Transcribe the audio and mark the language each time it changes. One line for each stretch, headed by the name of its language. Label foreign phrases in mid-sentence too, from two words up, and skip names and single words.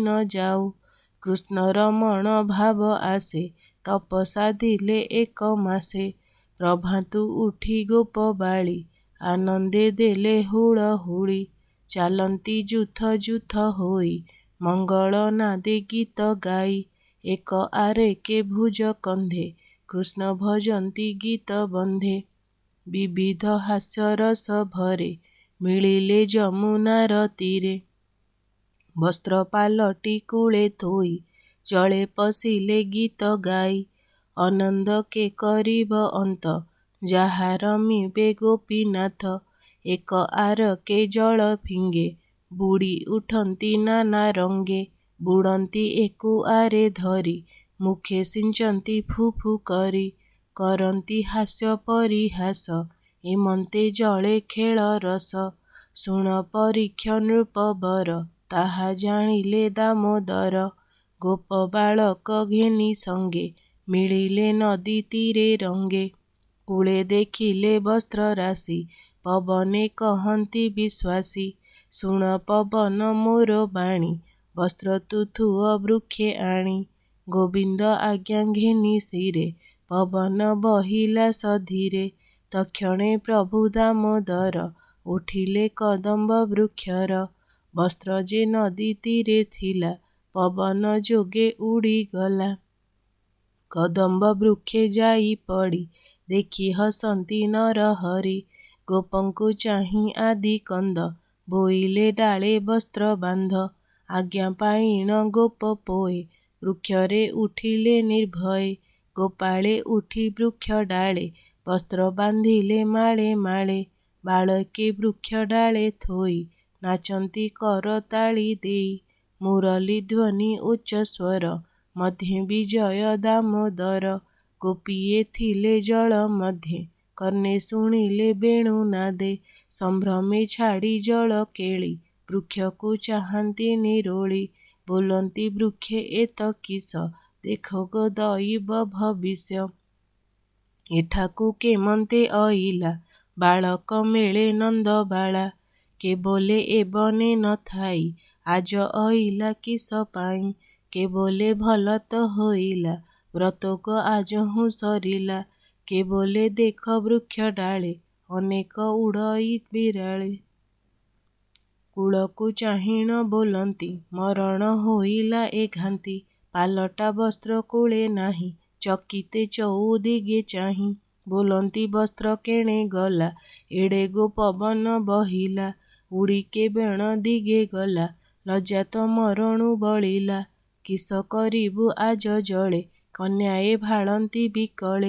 Odia: ଜାଉ କୃଷ୍ଣ ରମଣ ଭାବ ଆସେ ତପ ସାଧିଲେ ଏକ ମାସେ ପ୍ରଭାତୁ ଉଠି ଗୋପ ବାଳୀ ଆନନ୍ଦେ ଦେଲେ ହୁଡ଼ ହୁଡ଼ି ଚାଲନ୍ତି ଜୁଥ ଜୁଥ ହୋଇ ମଙ୍ଗଳ ନାଦେ ଗୀତ ଗାଇ ଏକ ଆରେ କେ ଭୁଜ କନ୍ଧେ କୃଷ୍ଣ ଭଜନ୍ତି ଗୀତ ବନ୍ଧେ ବିବିଧ ହାସ୍ୟ ରସ ଭରେ ମିଳିଲେ ଯମୁନାର ତୀରେ ବସ୍ତ୍ର ପାଲଟି କୂଳେ ଥୋଇ ଜଳେ ପଶିଲେ ଗୀତ ଗାଇ ଆନନ୍ଦ କେ କରିବ ଅନ୍ତ ଯହିଁ ରମିବେ ଗୋପୀନାଥ ଏକ ଆର କେ ଜଳ ଫିଙ୍ଗେ ବୁଡ଼ି ଉଠନ୍ତି ନାନା ରଙ୍ଗେ ବୁଡ଼ନ୍ତି ଏକୁ ଆରେ ଧରି ମୁଖେ ସିଞ୍ଚନ୍ତି ଫୁ ଫୁ କରି କରନ୍ତି ହାସ୍ୟ ପରିହାସ ହେମନ୍ତେ ଜଳେ ଖେଳ ରସ ଶୁଣ ପରୀକ୍ଷ ନୃପ ବର ତାହା ଜାଣିଲେ ଦାମୋଦର ଗୋପ ବାଳକ ଘେନି ସଙ୍ଗେ ମିଳିଲେ ନଦୀ ତୀରେ ରଙ୍ଗେ କୂଳେ ଦେଖିଲେ ବସ୍ତ୍ର ରାଶି ପବନେ କହନ୍ତି ବିଶ୍ୱାସୀ ଶୁଣ ପବନ ମୋର ବାଣୀ ବସ୍ତ୍ର ତୁଥୁଅ ବୃକ୍ଷେ ଆଣି ଗୋବିନ୍ଦ ଆଜ୍ଞା ଘେନି ଶିରେ ପବନ ବହିଲା ସଧୀରେ ତକ୍ଷଣେ ପ୍ରଭୁ ଦାମୋଦର ଉଠିଲେ କଦମ୍ବ ବୃକ୍ଷର ବସ୍ତ୍ର ଯେ ନଦୀ ତୀରେ ଥିଲା ପବନ ଯୋଗେ ଉଡ଼ି ଗଲା କଦମ୍ବ ବୃକ୍ଷେ ଯାଇ ପଡ଼ି ଦେଖି ହସନ୍ତି ନର ହରି ଗୋପଙ୍କୁ ଚାହିଁ ଆଦି କନ୍ଦ ବୋଇଲେ ଡାଳେ ବସ୍ତ୍ର ବାନ୍ଧ ଆଜ୍ଞା ପାଇଣ ଗୋପ ପୋଏ ବୃକ୍ଷରେ ଉଠିଲେ ନିର୍ଭୟ ଗୋପାଳେ ଉଠି ବୃକ୍ଷ ଡାଳେ ବସ୍ତ୍ର ବାନ୍ଧିଲେ ମାଳେ ମାଳେ ବାଳକେ ବୃକ୍ଷ ଡାଳେ ଥୋଇ ନାଚନ୍ତି କରତାଳି ଦେଇ ମୁରଲୀ ଧ୍ୱନି ଉଚ୍ଚ ସ୍ୱର ମଧ୍ୟେ ବିଜୟ ଦାମୋଦର ଗୋପିଏ ଥିଲେ ଜଳ ମଧ୍ୟେ କର୍ଣ୍ଣେ ଶୁଣିଲେ ବେଣୁ ନାଦେ ସମ୍ଭ୍ରମେ ଛାଡ଼ି ଜଳ କେଳି ବୃକ୍ଷକୁ ଚାହାନ୍ତି ନିରୋଳି ବୋଲନ୍ତି ବୃକ୍ଷେ ଏତ କିସ ଦେଖ ଗୋ ଦୈବ ଭବିଷ୍ୟ ଏଠାକୁ କେମନ୍ତେ ଅଇଲା ବାଳକ ମେଳେ ନନ୍ଦ ବାଳା କେ ବୋଲେ ଏ ବନେ ନ ଥାଇ ଆଜ ଅଇଲା କିସ ପାଇଁ କେ ବୋଲେ ଭଲ ତ ହୋଇଲା ବ୍ରତକ ଆଜ ହୁଁ ସରିଲା କେ ବୋଲେ ଦେଖ ବୃକ୍ଷ ଡାଳେ ଅନେକ ଉଡ଼ଇ ବିରାଳେ କୂଳକୁ ଚାହିଁଣ ବୋଲନ୍ତି ମରଣ ହୋଇଲା ଏ ଘାନ୍ତି ପାଲଟା ବସ୍ତ୍ର କୂଳେ ନାହିଁ, ଚକିତେ ଚଉଦିଗେ ଚାହିଁ। ବୋଲନ୍ତି ବସ୍ତ୍ର କେଣେ ଗଲା, ଏଡ଼େ ଗୋ ପବନ ବହିଲା। ଉଡ଼ିକେ ବେଣ ଦିଗେ ଗଲା, ଲଜ୍ଜା ତ ମରଣୁ ବଳିଲା। କିସ କରିବୁ ଆଜ ଜଳେ, କନ୍ୟାଏ ଭାଳନ୍ତି ବିକଳେ।